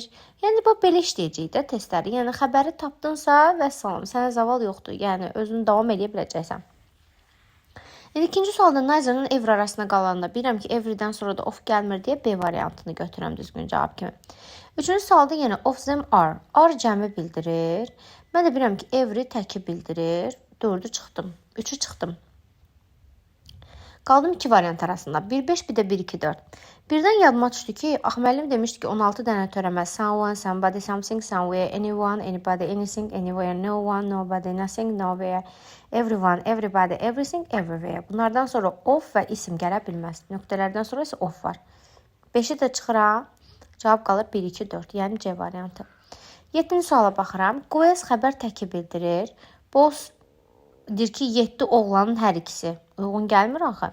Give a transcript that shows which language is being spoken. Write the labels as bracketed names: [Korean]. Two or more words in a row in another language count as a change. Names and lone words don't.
[Azerbaijani] Yəni, bu belə işləyəcək də testləri. Yəni, xəbəri tapdınsa və salam, sənə zaval yoxdur. Yəni, özünü davam edə biləcəksən. İkinci sualda neither-ın every arasında qalanda bilirəm ki, everydən sonra da of gəlmir deyə B variantını götürəm düzgün cavab kimi. Üçüncü sualda yenə [English] of them are. [Azerbaijani] Are cəmi bildirir. Mən də bilirəm ki, every təki bildirir. 4-ü çıxdım. 3-ü çıxdım. Qaldım 2 variant arasında. 1-5, bir də 1-2-4. Birdən yadıma düşdü ki, müəllim demişdi ki, 16 dənə törəmə. [English] Someone, somebody, something, somewhere, anyone, anybody, anything, anywhere, no one, nobody, nothing, nowhere, everyone, everybody, everything, everywhere. [Azerbaijani] Bunlardan sonra of və isim gələ bilməz. Nöqtələrdən sonra isə of var. 5-i də çıxıram. Cavab qalır 1-2-4. Yəni C variantı. 7-ci suala baxıram. Goes xəbər təki bildirir. Both deyir ki, 7 oğlanın hər ikisi. Uyğun gəlmir axı.